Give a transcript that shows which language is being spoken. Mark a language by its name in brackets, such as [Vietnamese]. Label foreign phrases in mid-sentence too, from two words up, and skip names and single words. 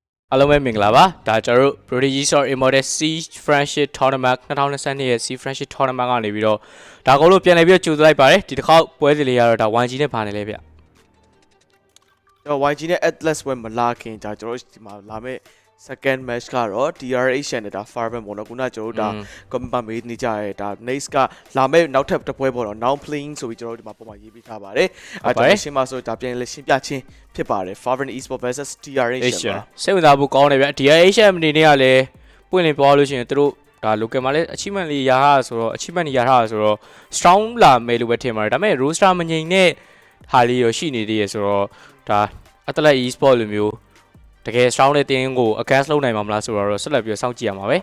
[Burmese] အားလုံးပဲမင်္ဂလာပါဒါကျွန်တော်တို့ Prodigies of Immortal C Friendship Tournament 2022 ရဲ့ C Friendship Tournament ကနေပြီးတော့ဒါကောလို့ပြန်လည်ပြီးတော့ကြိုဆိုလိုက်ပါတယ်ဒီတစ်ခေါက်ပွဲစီလေးကတော့ဒါ YG နဲ့ပါနေလဲဗျ ကျွန်တော် YG နဲ့ Atlas ပွဲမလာခင်ဒါကျွန်တော်ဒီမှာလာမယ့် [English] second match [Burmese] ကတော့ DRHN နဲ့ဒါ Fervent ပေါ့နော်ခုနကကျွန်တော်တို့ဒါ comment မေးနေကြရဲဒါ next ကလာမယ့်နောက်ထပ်တစ်ပွဲပေါ့နော် [English] now playing [Burmese] ဆိုပြီးကျွန်တော်တို့ဒီမှာပုံမှန်ရေးပေးထားပါတယ်အဲကျွန်တော်ရှင်းပါဆိုဒါပြန်လဲရှင်းပြချင်းဖြစ်ပါတယ် Fervent Esports versus DRHN စိတ်ဝင်စားဖို့ကောင်းတယ်ဗျ DRHN အနေနဲ့ကလည်းပွင့်လင်းပြောလို့ရှိရင်တို့ဒါ local မှာလည်း achievement လေးရထားဆိုတော့ achievement ရထားဆိုတော့ strong လာမယ်လို့ပဲထင်ပါတယ်ဒါပေမဲ့ roster မငြိမ်တဲ့ဟာလေးရောရှိနေသေးရဆိုတော့ဒါ Atlas Esports လိုမျိုးတကယ် strong တဲ့တင်းကို against လုပ်နိုင်မှာမလားဆိုတော့ဆက်လက်ပြီးစောင့်ကြည့်ရမှာပဲ